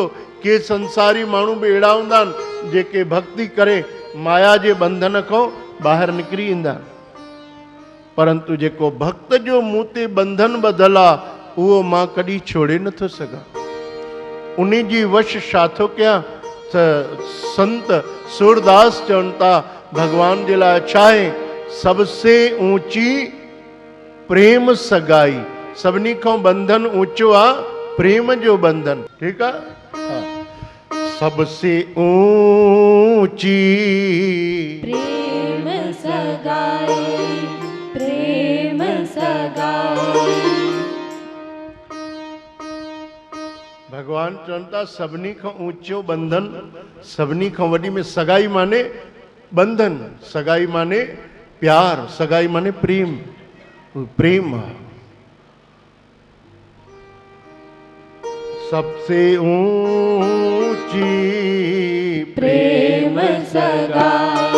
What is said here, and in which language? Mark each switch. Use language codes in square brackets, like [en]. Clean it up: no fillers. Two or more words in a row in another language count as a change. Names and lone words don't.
[sd] के संसारी माण्हू बि अहिड़ा हूंदा आहिनि जेके भक्ति करे माया जे बंधन खां ॿाहिरि निकिरी ईंदा। परंतु जेको भक्त जो मूं ते बंधन ॿधल आहे, उहो मां कॾहिं छोड़े नथो सघां। उन जी वश छा थो कयां? त संत सूरदास चवनि था, भगवान जे लाइ छा आहे? [hi] सबसे ऊंची प्रेम सगाई। [sd] सभिनी खां बंधन ऊंचो आहे प्रेम जो बंधन। ठीकु आहे? [hi] सबसे ऊंची प्रेम सगाई, प्रेम सगाई। [sd] भगवान चवनि था, सभिनी खां ऊंचो बंधन, सभिनी खां वॾी में सगाई माने बंधन, सगाई माने प्यार, सगाई माने प्रेम। [hi] प्रेम सबसे ऊंची प्रेम सगाई,